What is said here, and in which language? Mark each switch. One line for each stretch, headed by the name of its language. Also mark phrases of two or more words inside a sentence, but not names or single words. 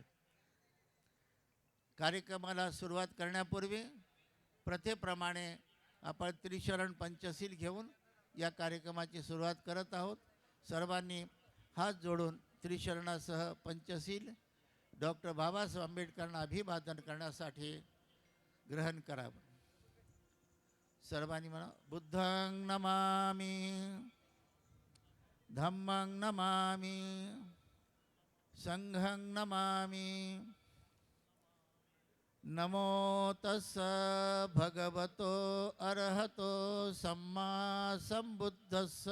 Marathi: कार्यक्रमाला सुरुवात करण्यापूर्वी प्रथेप्रमाणे आपण त्रिशरण पंचशील घेऊन या कार्यक्रमाची सुरुवात करत आहोत। सर्वांनी हात जोडून त्रिशरणासह पंचशील डॉक्टर बाबासाहेब आंबेडकरांना अभिवादन करण्यासाठी ग्रहण करावं। सर्वांनी म्हणा,
Pali: बुद्धं नमामि, धम्मं नमामि, संघं नमामि। नमो तस्स भगवतो अरहतो सम्मा संबुद्धस्स।